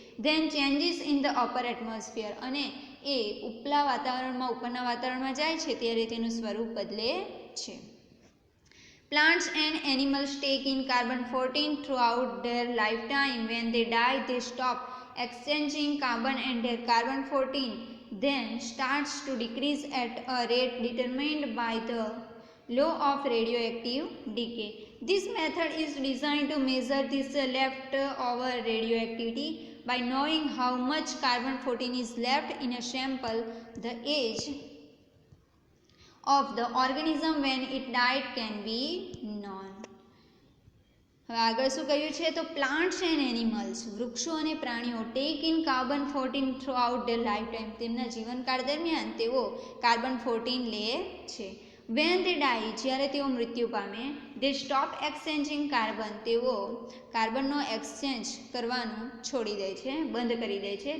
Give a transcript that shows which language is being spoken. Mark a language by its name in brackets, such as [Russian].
[English] then changes in the upper atmosphere [Gujarati] અને એ ઉપરના વાતાવરણમાં જાય છે ત્યારે તેનું સ્વરૂપ બદલે છે. [English] Plants and animals take in carbon-14 throughout their lifetime. When they die, they stop exchanging carbon and their carbon-14 then starts to decrease at a rate determined by the law of radioactive decay. This method is designed to measure this leftover radioactivity by knowing how much carbon-14 is left in a sample. The age of the organism when it died can be known. [Gujarati] હવે આગળ શું કહ્યું છે તો [English] plants and animals [Gujarati] વૃક્ષો અને પ્રાણીઓ [English] take in carbon fourteen throughout their lifetime [Gujarati] તેમના જીવનકાળ દરમિયાન તેઓ કાર્બન-14 લે છે. [English] when they die [Gujarati] જ્યારે તેઓ મૃત્યુ પામે [English] they stop exchanging carbon [Gujarati] તેઓ કાર્બનનો એક્સચેન્જ કરવાનું છોડી દે છે બંધ કરી દે છે.